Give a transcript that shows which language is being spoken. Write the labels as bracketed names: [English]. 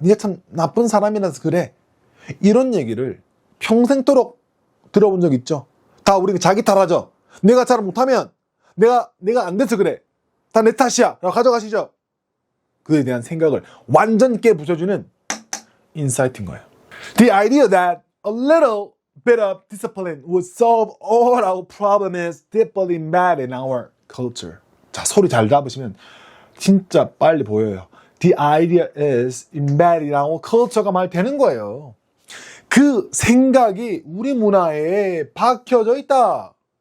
[Korean] 네가 참 나쁜 사람이라서 그래. 이런 얘기를 평생토록 들어본 적 있죠? 다 우리가 자기 탓하죠. 내가 잘 못하면 내가 안 돼서 그래. 다 내 탓이야. 라고 가져가시죠. 그에 대한 생각을 완전 깨부숴주는 인사이트인 거예요. [English] The idea that a little bit of discipline would solve all our problems is deeply embedded in our culture. [Korean] 자, 소리 잘 잡으시면 진짜 빨리 보여요. [English] The idea is embedded in our culture가 [Korean] 말 되는 거예요. 그 생각이 우리 문화에 박혀져 있다.